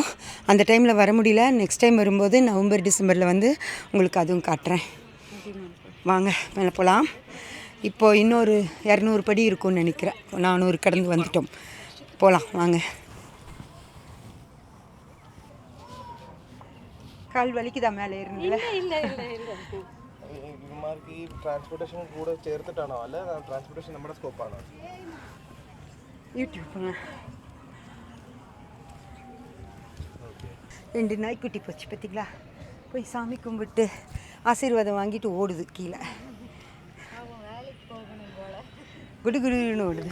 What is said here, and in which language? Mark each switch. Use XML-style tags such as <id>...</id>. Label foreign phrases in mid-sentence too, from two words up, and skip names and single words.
<ta>அந்த டைமில் வர முடியல,</ta> <en>next time</en> <ta>வரும்போது நவம்பர் டிசம்பரில் வந்து உங்களுக்கு அதுவும் காட்டுறேன். வாங்க மேலே போகலாம். இப்போது இன்னொரு 200 படி இருக்கும்னு நினைக்கிறேன். 400 கடந்து வந்துட்டோம். போகலாம் வாங்க. கால் வலிக்குதா மேலே ஏறுங்கள? இல்லை இல்லை இல்லை</ta> <ml>ഇവന്മാർക്ക് ഈ ട്രാൻസ്പോർട്ടേഷൻ കൂടെ ചേർത്തിട്ടാണോ അല്ല ട്രാൻസ്പോർട്ടേഷൻ നമ്മുടെ സ്കോപ്പാണോ?</ml> <ta>யூடியூப் 2 நாய்க்குட்டி போச்சு பார்த்தீங்களா? போய் சாமி கும்பிட்டு ஆசீர்வாதம் வாங்கிட்டு ஓடுது கீழே, குடுகுடுன்னு ஓடுது.</ta>